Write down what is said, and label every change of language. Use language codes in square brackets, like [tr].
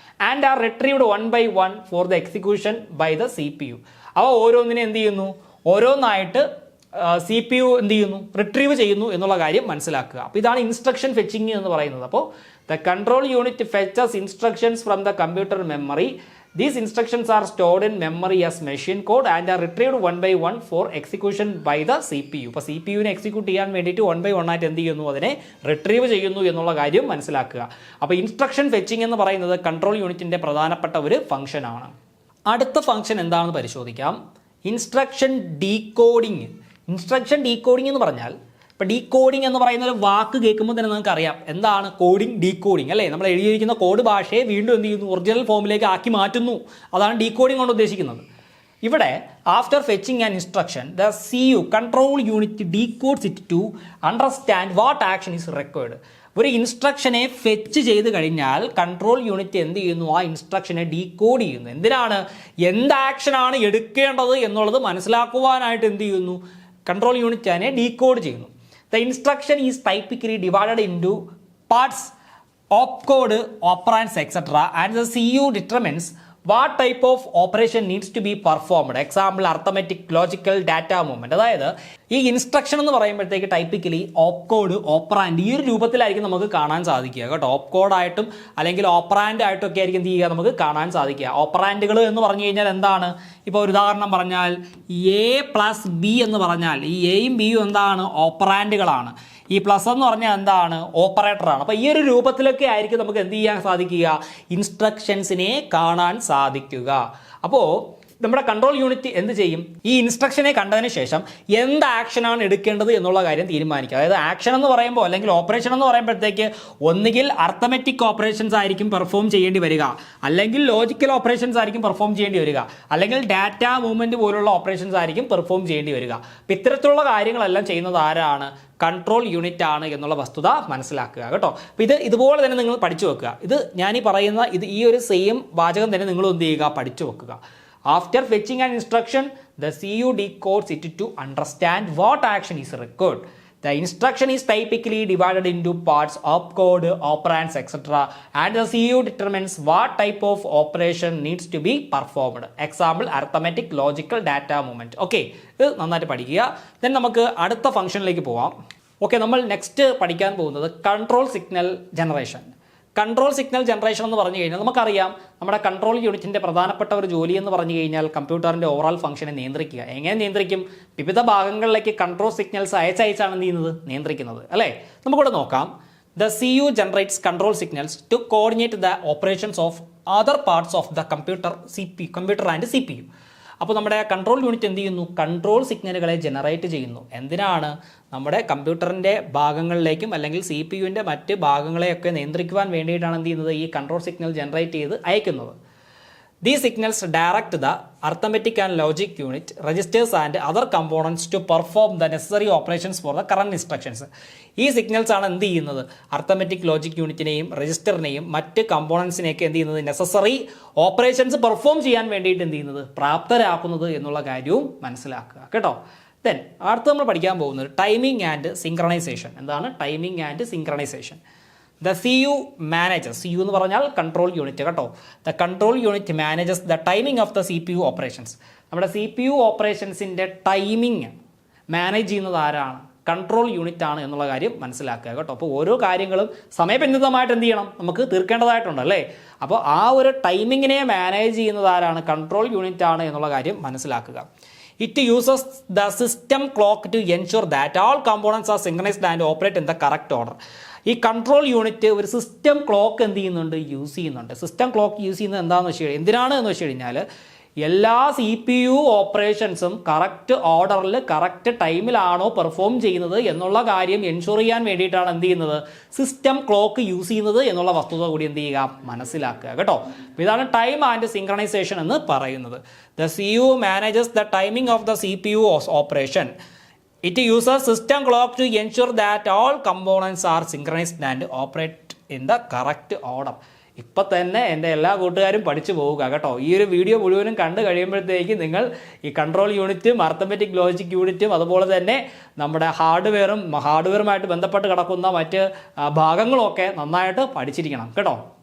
[en] And are retrieved one by one for the execution by the CPU. [ml] അവ ഓരോന്നിനെ എന്ത് ചെയ്യുന്നു? ഓരോന്നായിട്ട് CPU എന്ത് ചെയ്യുന്നു? റിട്രീവ് ചെയ്യുന്നു എന്നുള്ള കാര്യം മനസ്സിലാക്കുക. അപ്പോൾ ഇതാണ് ഇൻസ്ട്രക്ഷൻ ഫെച്ചിങ് എന്ന് പറയുന്നത്. അപ്പോൾ [en] The control unit fetches instructions from the computer memory. These instructions are stored in memory as machine code and are retrieved one by one for execution by the CPU. [ml] അപ്പോൾ CPUവിനെ execute ചെയ്യാൻ വേണ്ടിയിട്ട് one by one ആയിട്ട് എന്ത് ചെയ്യുന്നു? അതിനെ retrieve ചെയ്യുന്നു എന്നുള്ള കാര്യം മനസ്സിലാക്കുക. അപ്പോൾ ഇൻസ്ട്രക്ഷൻ ഫെച്ചിങ് എന്ന് പറയുന്നത് കൺട്രോൾ യൂണിറ്റിൻ്റെ പ്രധാനപ്പെട്ട ഒരു ഫംഗ്ഷനാണ്. അടുത്ത ഫംഗ്ഷൻ എന്താണെന്ന് പരിശോധിക്കാം. Instruction decoding. ഇൻസ്ട്രക്ഷൻ ഡീകോഡിങ് എന്ന് പറഞ്ഞാൽ, ഇപ്പോൾ ഡീകോഡിങ് എന്ന് പറയുന്ന ഒരു വാക്ക് കേൾക്കുമ്പോൾ തന്നെ നിങ്ങൾക്ക് അറിയാം എന്താണ് കോഡിങ്, ഡീകോഡിങ് അല്ലേ? നമ്മൾ എഴുതിയിരിക്കുന്ന കോഡ് ഭാഷയെ വീണ്ടും എന്ത് ചെയ്യുന്നു? ഒറിജിനൽ ഫോമിലേക്ക് ആക്കി മാറ്റുന്നു. അതാണ് ഡീകോഡിങ് കൊണ്ട് ഉദ്ദേശിക്കുന്നത്. ഇവിടെ [en] After fetching an instruction the CU control unit decodes it to understand what action is required. [ml] ഒരു ഇൻസ്ട്രക്ഷനെ ഫെച്ച് ചെയ്ത് കഴിഞ്ഞാൽ കൺട്രോൾ യൂണിറ്റ് എന്ത് ചെയ്യുന്നു? ആ ഇൻസ്ട്രക്ഷനെ ഡീകോഡ് ചെയ്യുന്നു. എന്തിനാണ്? എന്ത് ആക്ഷനാണ് എടുക്കേണ്ടത് എന്നുള്ളത് മനസ്സിലാക്കുവാനായിട്ട് എന്ത് ചെയ്യുന്നു? കൺട്രോൾ യൂണിറ്റ് അതിനെ ഡീകോഡ് ചെയ്യുന്നു. [en] The instruction is typically divided into parts, opcode, operands, etc. and the CU determines what type of operation needs to be performed. Example, arithmetic, logical, data movement. [ml] അതായത് ഈ ഇൻസ്ട്രക്ഷൻ എന്ന് പറയുമ്പോഴത്തേക്ക് typically opcode, operand ഈ ഒരു രൂപത്തിലായിരിക്കും നമുക്ക് കാണാൻ സാധിക്കുക കേട്ടോ. ഓപ്കോഡായിട്ടും അല്ലെങ്കിൽ ഓപ്പറാൻഡ് ആയിട്ടും ഒക്കെ ആയിരിക്കും എന്ത് ചെയ്യുക? നമുക്ക് കാണാൻ സാധിക്കുക. ഓപ്പറാൻഡുകൾ എന്ന് പറഞ്ഞു കഴിഞ്ഞാൽ എന്താണ്? ഇപ്പോൾ ഒരു ഉദാഹരണം പറഞ്ഞാൽ A+B എന്ന് പറഞ്ഞാൽ ഈ എയും ബിയും എന്താണ്? ഓപ്പറാൻഡുകളാണ്. ഈ പ്ലസ് എന്ന് പറഞ്ഞാൽ എന്താണ്? ഓപ്പറേറ്ററാണ്. അപ്പോൾ ഈ ഒരു രൂപത്തിലൊക്കെ ആയിരിക്കും നമുക്ക് എന്ത് ചെയ്യാൻ സാധിക്കുക? ഇൻസ്ട്രക്ഷൻസിനെ കാണാൻ സാധിക്കുക. അപ്പോൾ നമ്മുടെ കൺട്രോൾ യൂണിറ്റ് എന്ത് ചെയ്യും? ഈ ഇൻസ്ട്രക്ഷനെ കണ്ടതിന് ശേഷം എന്ത് ആക്ഷനാണ് എടുക്കേണ്ടത് എന്നുള്ള കാര്യം തീരുമാനിക്കുക. അതായത് ആക്ഷൻ എന്ന് പറയുമ്പോൾ അല്ലെങ്കിൽ ഓപ്പറേഷൻ എന്ന് പറയുമ്പോഴത്തേക്ക് ഒന്നുകിൽ അർത്ഥമെറ്റിക് ഓപ്പറേഷൻസ് ആയിരിക്കും പെർഫോം ചെയ്യേണ്ടി വരിക, അല്ലെങ്കിൽ ലോജിക്കൽ ഓപ്പറേഷൻസ് ആയിരിക്കും പെർഫോം ചെയ്യേണ്ടി വരിക, അല്ലെങ്കിൽ ഡാറ്റ മൂവ്മെൻറ്റ് പോലുള്ള ഓപ്പറേഷൻസ് ആയിരിക്കും പെർഫോം ചെയ്യേണ്ടി വരിക. അപ്പോൾ ഇത്തരത്തിലുള്ള കാര്യങ്ങളെല്ലാം ചെയ്യുന്നത് ആരാണ്? കൺട്രോൾ യൂണിറ്റ് ആണ് എന്നുള്ള വസ്തുത മനസ്സിലാക്കുക കേട്ടോ. അപ്പോൾ ഇതുപോലെ തന്നെ നിങ്ങൾ പഠിച്ചു വെക്കുക. ഞാനീ പറയുന്ന ഈ ഒരു സെയിം വാചകം തന്നെ നിങ്ങൾ എന്ത് ചെയ്യുക? പഠിച്ചു വെക്കുക. [en] After fetching an instruction, the CU decodes it to understand what action is required. The instruction is typically divided into parts, opcode, operands, etc. and the CU determines what type of operation needs to be performed. Example, arithmetic, logical, data movement. [ml] Okay, ഇത് നന്നായിട്ട് പഠിക്കുക. Then നമുക്ക് അടുത്ത ഫംഗ്ഷനിലേക്ക് പോവാം. Okay, നമ്മൾ next പഠിക്കാൻ പോകുന്നത് control signal generation. Control signal generation എന്ന് പറഞ്ഞു കഴിഞ്ഞാൽ നമുക്കറിയാം നമ്മുടെ കൺട്രോൾ യൂണിറ്റിൻ്റെ പ്രധാനപ്പെട്ട ഒരു ജോലി എന്ന് പറഞ്ഞു കഴിഞ്ഞാൽ കമ്പ്യൂട്ടറിൻ്റെ ഓവറോൾ ഫംഗ്ഷനെ നിയന്ത്രിക്കുക. എങ്ങനെ നിയന്ത്രിക്കും? വിവിധ ഭാഗങ്ങളിലേക്ക് കൺട്രോൾ സിഗ്നൽസ് അയച്ചാണ് എന്ത് ചെയ്യുന്നത്? നിയന്ത്രിക്കുന്നത് അല്ലേ? നമുക്കിവിടെ നോക്കാം. [en] The CU generates control signals to coordinate the operations of other parts of the computer and CPU. [ml] അപ്പോൾ നമ്മുടെ കൺട്രോൾ യൂണിറ്റ് എന്ത് ചെയ്യുന്നു? കൺട്രോൾ സിഗ്നലുകളെ ജനറേറ്റ് ചെയ്യുന്നു. എന്തിനാണ്? നമ്മുടെ കമ്പ്യൂട്ടറിൻ്റെ ഭാഗങ്ങളിലേക്കും അല്ലെങ്കിൽ CPU-ൻ്റെ മറ്റ് ഭാഗങ്ങളെയൊക്കെ നിയന്ത്രിക്കുവാൻ വേണ്ടിയിട്ടാണ് എന്ത് ചെയ്യുന്നത്? ഈ കൺട്രോൾ സിഗ്നൽ ജനറേറ്റ് ചെയ്ത് അയക്കുന്നത്. [en] These signals direct the arithmetic and logic unit, registers and other components to perform the necessary operations for the current instructions. [ml] ഈ സിഗ്നൽസ് ആണ് എന്ത് ചെയ്യുന്നത്? അർത്ഥമെറ്റിക് ലോജിക് യൂണിറ്റിനെയും രജിസ്റ്ററിനെയും മറ്റ് കമ്പോണൻസിനെയൊക്കെ എന്ത് ചെയ്യുന്നത്? നെസസറി ഓപ്പറേഷൻസ് പെർഫോം ചെയ്യാൻ വേണ്ടിയിട്ട് എന്ത് ചെയ്യുന്നത്? പ്രാപ്തരാക്കുന്നത് എന്നുള്ള കാര്യവും മനസ്സിലാക്കുക കേട്ടോ. ദെൻ അടുത്ത് നമ്മൾ പഠിക്കാൻ പോകുന്നത് ടൈമിംഗ് ആൻഡ് സിങ്ക്രണൈസേഷൻ. എന്താണ് timing and synchronisation? [en] The CU manages, [ml] CU എന്ന് പറഞ്ഞാൽ കൺട്രോൾ യൂണിറ്റ് കേട്ടോ. [en] The control unit manages the timing of the CPU operations. [ml] നമ്മുടെ CPU ഓപ്പറേഷൻസിൻ്റെ ടൈമിങ് മാനേജ് ചെയ്യുന്നത് ആരാണ്? കൺട്രോൾ യൂണിറ്റ് ആണ് എന്നുള്ള കാര്യം മനസ്സിലാക്കുക കേട്ടോ. അപ്പോൾ ഓരോ കാര്യങ്ങളും സമയബന്ധിതമായിട്ട് എന്ത് ചെയ്യണം? നമുക്ക് തീർക്കേണ്ടതായിട്ടുണ്ട് അല്ലേ? അപ്പോൾ ആ ഒരു ടൈമിങ്ങിനെ മാനേജ് ചെയ്യുന്നത് ആരാണ്? കൺട്രോൾ യൂണിറ്റ് ആണ് എന്നുള്ള കാര്യം മനസ്സിലാക്കുക. [en] It uses the system clock to ensure that all components are synchronized and operate in the correct order. [ml] ഈ കൺട്രോൾ യൂണിറ്റ് ഒരു സിസ്റ്റം ക്ലോക്ക് എന്ത് ചെയ്യുന്നുണ്ട്? യൂസ് ചെയ്യുന്നുണ്ട്. സിസ്റ്റം ക്ലോക്ക് യൂസ് ചെയ്യുന്നത് എന്താണെന്ന് വെച്ച് കഴിഞ്ഞാൽ എന്തിനാണ് എന്ന് വെച്ച് കഴിഞ്ഞാൽ എല്ലാ CPU ഓപ്പറേഷൻസും കറക്റ്റ് ഓർഡറിൽ കറക്റ്റ് ടൈമിലാണോ പെർഫോം ചെയ്യുന്നത് എന്നുള്ള കാര്യം എൻഷുർ ചെയ്യാൻ വേണ്ടിയിട്ടാണ് എന്ത് ചെയ്യുന്നത്? സിസ്റ്റം ക്ലോക്ക് യൂസ് ചെയ്യുന്നത് എന്നുള്ള വസ്തുത കൂടി എന്ത് ചെയ്യുക? മനസ്സിലാക്കുക കേട്ടോ. അപ്പോൾ ഇതാണ് ടൈം ആൻഡ് സിങ്ക്രണൈസേഷൻ എന്ന് പറയുന്നത്. [en] The CU manages the timing of the CPU operation. It uses system clock to ensure that all components are synchronized and operate in the correct order. [ml] ഇപ്പം തന്നെ എൻ്റെ എല്ലാ കൂട്ടുകാരും പഠിച്ചു പോവുക കേട്ടോ. ഈ ഒരു വീഡിയോ മുഴുവനും കണ്ടു കഴിയുമ്പോഴത്തേക്ക് നിങ്ങൾ ഈ കൺട്രോൾ യൂണിറ്റും അർത്ഥമെറ്റിക് ലോജിക് യൂണിറ്റും അതുപോലെ തന്നെ നമ്മുടെ ഹാർഡ്വെയറുമായിട്ട് ബന്ധപ്പെട്ട് കിടക്കുന്ന മറ്റ് ഭാഗങ്ങളൊക്കെ നന്നായിട്ട് പഠിച്ചിരിക്കണം കേട്ടോ.